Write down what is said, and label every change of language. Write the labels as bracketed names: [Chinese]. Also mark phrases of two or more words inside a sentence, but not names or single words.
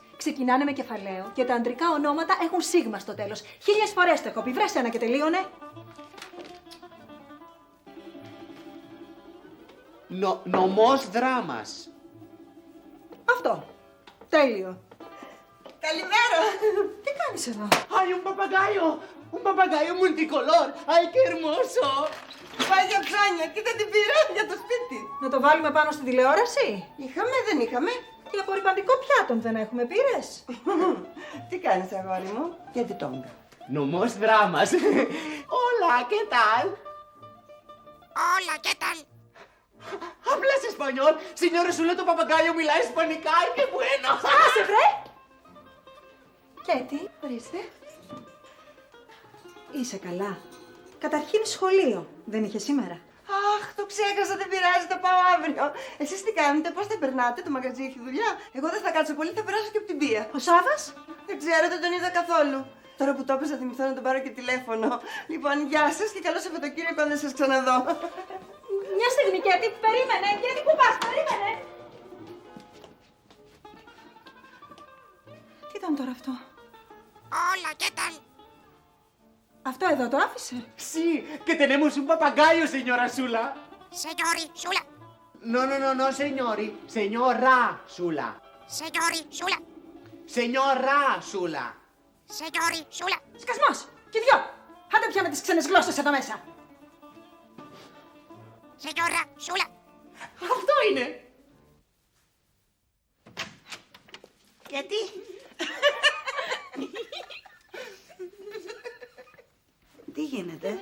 [Greek] Ξεκινάνε με κεφαλαίο και τα αντρικά ονόματα έχουν σίγμα στο τέλος. 1000 φορές το έχω πει. Βρες ένα και τελείωνε. Νομός δράμας. Αυτό. Τέλειο. Καλημέρα. Τι κάνεις εδώ? [Spanish] Hay un papagayo multicolor. Ay, qué hermoso. [Greek] Πάει για ψώνια, κοίτα την πήρα για το σπίτι. Να το βάλουμε πάνω στη τηλεόραση? Είχαμε, δεν είχαμε. Τι απορριπαντικό πιάτον δεν έχουμε, πήρες? Τι κάνεις, αγόρι μου? Γιατί τόγκα? Νομός δράμας. [Spanish] Hola, ¿qué tal? Hola, qué tal. Hablas español. Señora Sula, [Greek] το παπαγκάιο μιλάει ισπανικά. [Spanish] Qué bueno. [Greek] Άσε βρε! Κέτι, Ορίστε. είσαι καλά. Καταρχήν σχολείο. Δεν είχε σήμερα. Αχ, το ξέχασα, δεν πειράζει, θα πάω αύριο. Εσείς τι κάνετε, πώς θα περνάτε, το μαγαζί έχει δουλειά. Εγώ δεν θα κάτσω πολύ, θα περάσω και από την πία. Ο Σάβας? Δεν ξέρω, δεν τον είδα καθόλου. Τώρα που το έπαιζα, θυμηθώ να τον πάρω και τηλέφωνο. Λοιπόν, γεια σας και καλό Σαββατοκύριακο αν δεν σας ξαναδώ. Μια στιγμή, Κέτι, περίμενε. Κέτι, πού πας, περίμενε. Τι ήταν τώρα αυτό? [Spanish] Hola, ¿qué tal? [Greek] Αυτό εδώ το άφησε. [Spanish] Sí, que tenemos un papagayo, señora Sula. Señori, Sula. No, señori. Señora Sula. Señori, Sula. Señora Sula. Señori, Sula. [Greek] Σκασμός! Και δυο! Άντε πια με τις ξένες γλώσσες εδώ μέσα. [Spanish] Señora, Sula. [Greek] Αυτό είναι. Γιατί? Τι γίνεται?